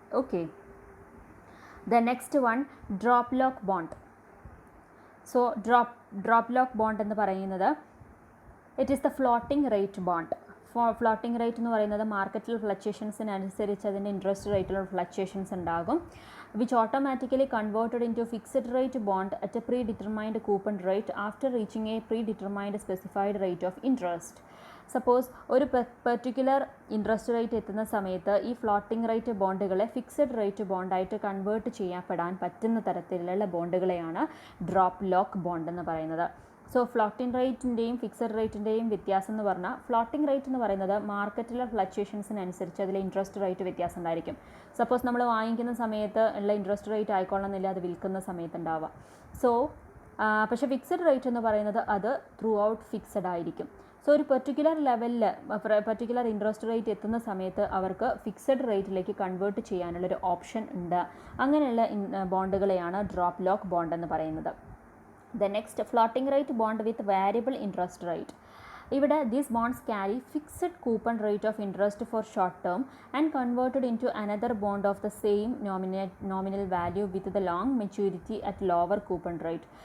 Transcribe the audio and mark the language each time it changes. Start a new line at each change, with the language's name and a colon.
English: Okay, the next one drop lock bond. So drop lock bond
Malayalam: എന്ന് പറയുന്നത്
English: It is the floating rate bond.
Malayalam: Floating rate എന്ന് പറയുന്നത് മാർക്കറ്റിൽ ഫ്ലക്ച്വേഷൻസിനനുസരിച്ച് അതിൻ്റെ interest റേറ്റിലുള്ള fluctuations ഉണ്ടാകും.
English: which automatically converted into fixed rate bond at a predetermined coupon rate after reaching a predetermined specified rate of interest.
Malayalam: Suppose ഒരു particular interest rate എത്തുന്ന സമയത്ത് ഈ floating rate ബോണ്ടുകളെ fixed rate ബോണ്ടായിട്ട് convert ചെയ്യപ്പെടാൻ പറ്റുന്ന തരത്തിലുള്ള ബോണ്ടുകളെയാണ് drop lock bond എന്ന് പറയുന്നത്. So floating റേറ്റിൻ്റെയും fixed റേറ്റിൻ്റെയും വ്യത്യാസം എന്ന് പറഞ്ഞാൽ, ഫ്ലോട്ടിംഗ് റേറ്റ് എന്ന് പറയുന്നത് മാർക്കറ്റിലെ ഫ്ലക്ച്വേഷൻസിനനുസരിച്ച് അതിൽ ഇൻട്രസ്റ്റ് റേറ്റ് വ്യത്യാസം ഉണ്ടായിരിക്കും. സപ്പോസ് നമ്മൾ വാങ്ങിക്കുന്ന സമയത്ത് ഉള്ള ഇൻട്രസ്റ്റ് റേറ്റ് ആയിക്കൊള്ളുന്നില്ല അത് വിൽക്കുന്ന സമയത്ത് ഉണ്ടാവുക. സോ പക്ഷേ ഫിക്സഡ് റേറ്റ് എന്ന് പറയുന്നത് അത് ത്രൂ ഔട്ട് ഫിക്സഡ് ആയിരിക്കും. സോ ഒരു പെർട്ടിക്കുലർ ലെവലിൽ പെർട്ടിക്കുലർ ഇൻട്രസ്റ്റ് റേറ്റ് എത്തുന്ന സമയത്ത് അവർക്ക് ഫിക്സഡ് റേറ്റിലേക്ക് കൺവേർട്ട് ചെയ്യാനുള്ളൊരു ഓപ്ഷൻ ഉണ്ട്. അങ്ങനെയുള്ള ബോണ്ടുകളെയാണ് ഡ്രോപ്പ് ലോക്ക് ബോണ്ട് എന്ന് പറയുന്നത്.
English: The next, floating rate bond with variable interest rate.
Malayalam: ഇവിടെ
English: these bonds carry fixed coupon rate of interest for short term and converted into another bond of the same nominal value with the long maturity at lower coupon rate.